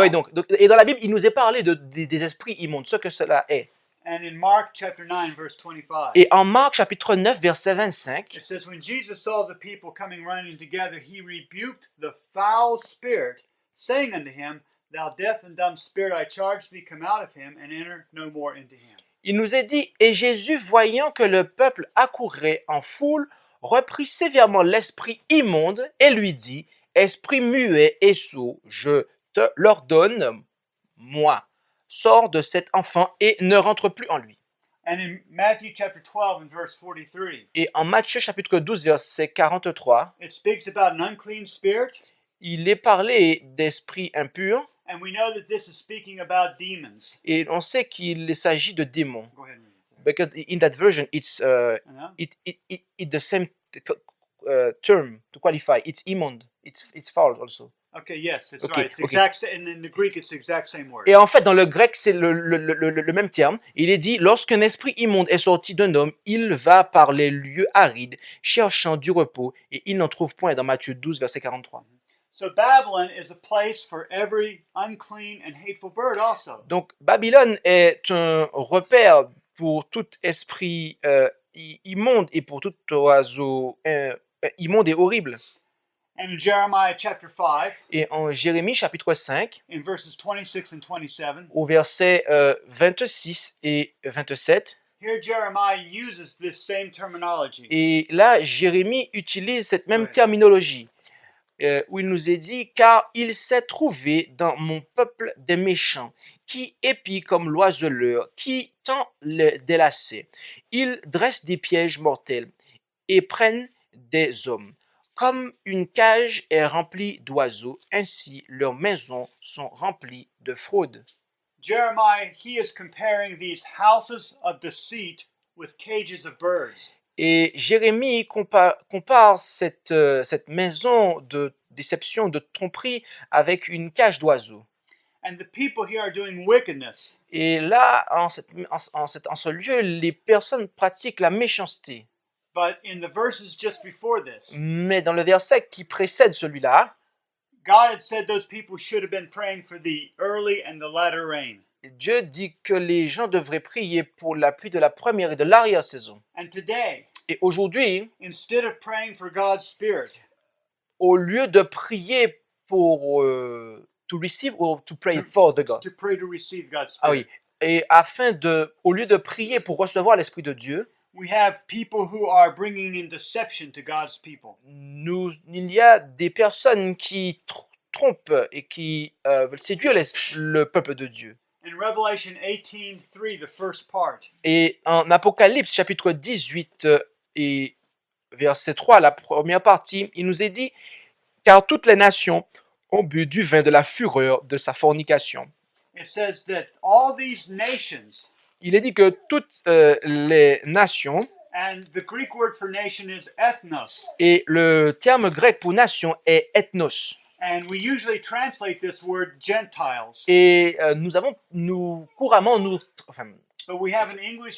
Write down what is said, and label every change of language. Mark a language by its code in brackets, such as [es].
[fr] ouais, donc, et dans la Bible, il nous est parlé des esprits immondes, ce que cela est. [en] And in Mark chapter 9, verse 25, [fr] Et en Marc chapitre 9, verset 25, [en] it says, when Jesus saw the people coming running together, he rebuked the foul spirit, saying unto him, Thou deaf and dumb spirit, I charge thee, come out of him, and enter no more into him. [fr] il nous est dit, et Jésus, voyant que le peuple accourait en foule, reprit sévèrement l'esprit immonde et lui dit, esprit muet et sourd, je te l'ordonne, moi, sors de cet enfant et ne rentre plus en lui. [en] And in Matthew chapter 12 and verse 43, [fr] Et en Matthieu chapitre 12, verset 43, [en] it speaks about an unclean spirit, [fr] il est parlé d'esprit impur, [en] and we know that this is speaking about demons. [fr] et on sait qu'il s'agit de démons. [en] Go ahead and read it. Because in that version, it's Uh-huh. it the same term to qualify. It's immonde. It's foul also. Okay, yes, it's Okay, right. It's okay. exact, and in the Greek, it's the exact same word. [fr] Et en fait, dans le grec, c'est le même terme. Il est dit, lorsqu'un esprit immonde est sorti d'un homme, il va par les lieux arides, cherchant du repos, et il n'en trouve point, dans Matthieu 12, verset 43. [en] So Babylon is a place for every unclean and hateful bird also. [fr] Donc, Babylone est un repère pour tout esprit immonde et pour tout oiseau immonde et horrible. [en] And in Jeremiah chapter 5, [fr] Et en Jérémie chapitre 5, [en] in verses 26 and 27, [fr] au verset 26 et 27, [en] here Jeremiah uses this same terminology. [fr] et là, Jérémie utilise cette même Ouais. terminologie, où il nous est dit, car il s'est trouvé dans mon peuple des méchants, qui épient comme l'oiseleur, qui tend des lacets. Ils dressent des pièges mortels et prennent des hommes. Comme une cage est remplie d'oiseaux, ainsi leurs maisons sont remplies de fraude. [en] Jeremiah, he is comparing these houses of deceit with cages of birds. [fr] Et Jérémie compare cette maison de déception, de tromperie, avec une cage d'oiseaux. [en] And the people here are doing wickedness. [fr] Et là, en ce lieu, les personnes pratiquent la méchanceté. [en] But in the verses just before this, [fr] Mais dans le verset qui précède celui-là, [en] God had said those people should have been praying for the early and the latter rain. [fr] Dieu dit que les gens devraient prier pour la pluie de la première et de l'arrière-saison. [en] And today, [fr] Et aujourd'hui, [en] instead of praying for God's Spirit, [fr] au lieu de prier pour [en] to receive or to pray for the God. to pray to receive God's Ah Spirit, [fr] oui. Et au lieu de prier pour recevoir l'Esprit de Dieu, [en] we have people who are bringing in deception to God's people. [fr] il y a des personnes qui trompent et qui veulent séduire le peuple de Dieu. [en] In Revelation 18:3, the first part, [fr] Et en Apocalypse chapitre 18 et verset 3, la première partie, il nous est dit « Car toutes les nations ont bu du vin de la fureur de sa fornication. [en] it says that all these nations, » [fr] Il est dit que toutes les nations [en] And the Greek word for nation is ethnos. [fr] Et le terme grec pour nation est ethnos. [en] And we usually translate this word Gentiles. [fr] Et couramment, [en] But we have an English